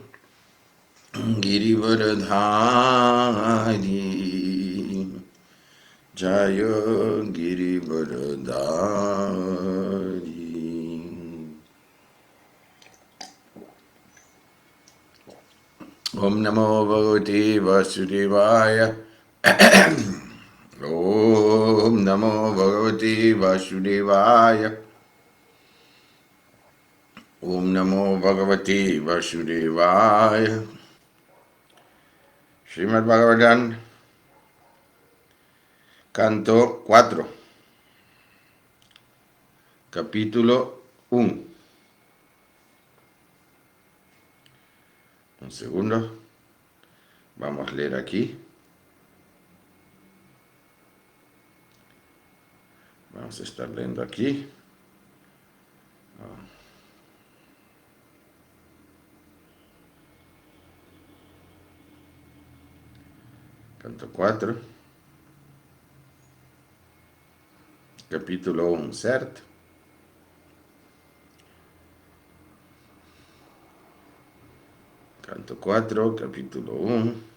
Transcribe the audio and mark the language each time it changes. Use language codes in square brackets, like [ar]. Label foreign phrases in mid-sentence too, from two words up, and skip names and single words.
[sa] Girivaradhari Jaya Girivaradhari Om Namo Bhagavate Vasudevaya Om Namo Bhagavate Vasudevaya Om Namo Bhagavate Vasudevaya Srimad Bhagavatam [es] Canto 4 Capítulo 1 Un segundo. Vamos a leer aquí. Vamos a estar leyendo aquí. Canto 4. Capítulo 1, certo? Canto 4, capítulo 1.